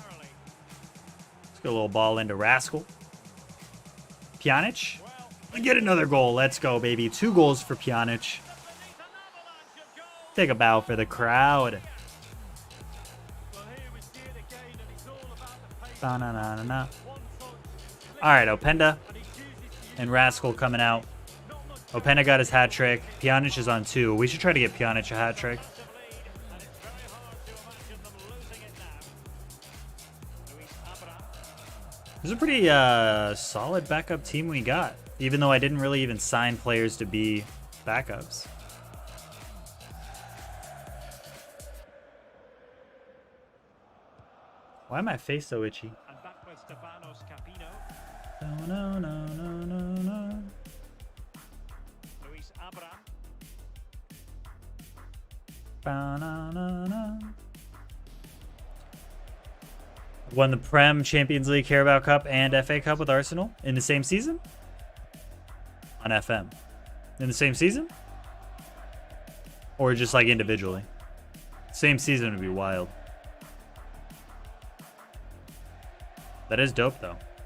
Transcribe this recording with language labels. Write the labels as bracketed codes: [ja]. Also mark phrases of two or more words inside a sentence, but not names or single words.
[en] Let's get a little ball into Rascal. Pjanic. Get another goal. Let's go, baby. 2 goals for Pjanic. Take a bow for the crowd. Well, here we see it again, and it's all about the pace. Ba-na-na-na-na. One touch, All right, Openda and he chooses to use and Rascal coming out. Openda got his hat trick. Pjanic is on 2. We should try to get Pjanic a hat trick. and it's very hard to imagine them losing it now. Luis Abra. This is a pretty solid backup team we got, even though I didn't really even sign players to be backups. Why my face so itchy? And back with Stefanos Capino. No, no, no, no, no, no. Luis Abra. Ba-na-na-na. Won the Prem, Champions League, Carabao Cup, and FA Cup with Arsenal in the same season? On FM. In the same season? Or just like individually? Same season would be wild. That is dope though.